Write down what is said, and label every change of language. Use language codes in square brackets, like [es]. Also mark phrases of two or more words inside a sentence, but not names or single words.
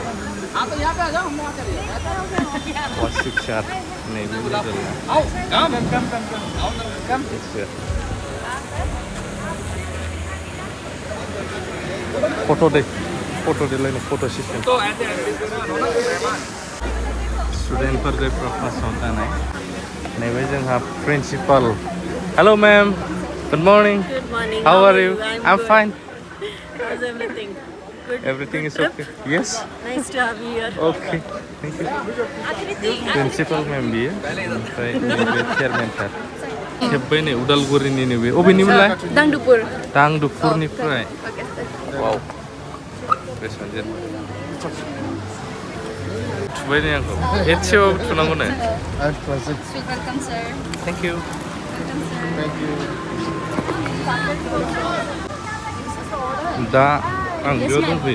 [brx] वासिकसार नैबे फट' देलायनो फट' सिस्टेम स्टुडेन्टफोर जायफ्रा क्लासाव थानाय नैबे जोंहा [en] principal hello ma'am good morning how are you I am fine How's everything? Good. Everything is okay. Yes. Nice to have you here. Okay. Thank you. Principal ma'am [brx] बियो ओमफ्राय नैबे [en] chairman sir [brx] खेब्बाय नै उदालगुरिनिनो बे अबेनिमोनलाय दांदुफुरनिफ्राय वाव रेस्टुरेन्ट थुबाय नै आंखौ एसेबाबो थुनांगौनो [en] thank you [brx] दा आं बेयाव दंफैयो